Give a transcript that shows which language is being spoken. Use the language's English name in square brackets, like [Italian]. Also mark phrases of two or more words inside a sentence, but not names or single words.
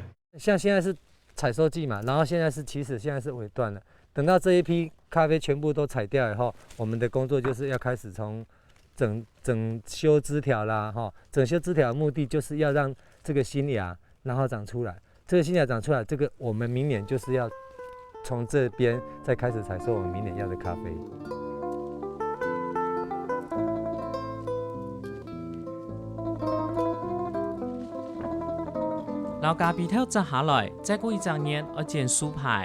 [Chinese] 像現在是採收季嘛，然後現在是尾段了。等到這一批咖啡全部都採掉以後，我們的工作就是要開始從整修枝條啦，整修枝條的目的就是要讓這個新芽然後長出來，這個新芽長出來，這個我們明年就是要从这边再开始采收我们明年要的咖啡。老咖啡头摘下来，再过1年要剪树牌。